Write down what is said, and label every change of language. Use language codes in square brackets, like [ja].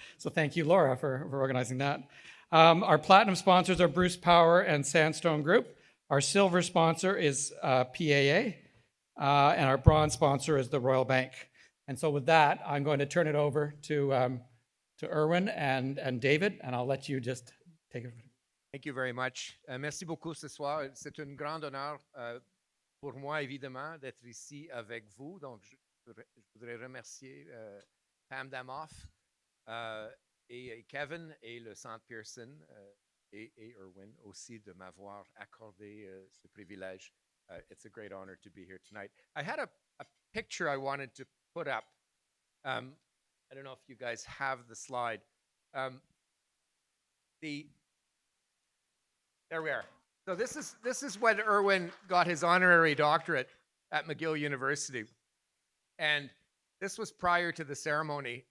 [en] So thank you, Laura, for organizing that. Our platinum sponsors are Bruce Power and Sandstone Group. Our silver sponsor is PAA, and our bronze sponsor is the Royal Bank. And so with that, I'm going to turn it over to Irwin and David, and I'll let you just take it. Thank you very much. [fr] Merci beaucoup ce soir. C'est un grand honneur pour moi, évidemment, d'être ici avec vous. Donc, je voudrais remercier Pam Damoff et Kevin et le Centre Pearson et Irwin aussi de m'avoir accordé ce privilège. [en] It's a great honor to be here tonight. I had a picture I wanted to put up. I don't know if you guys have the slide. There we are. So this is when Irwin got his honorary doctorate at McGill University, and this was prior to the ceremony.